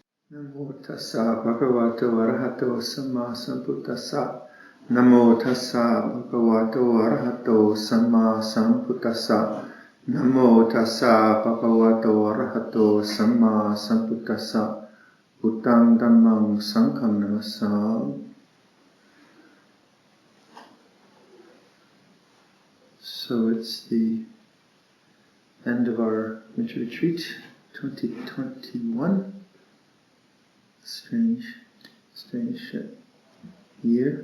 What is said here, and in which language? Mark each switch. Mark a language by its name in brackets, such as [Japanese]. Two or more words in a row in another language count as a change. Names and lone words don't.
[Pali] Namo tassa bhagavato arahato samma sambuddhassa. Namo tassa bhagavato arahato samma sambuddhassa. Namo tassa bhagavato arahato samma sambuddhassa. Buddhang dhammang sangham namassami. [English] So it's the end of our winter retreat, 2021. Strange year.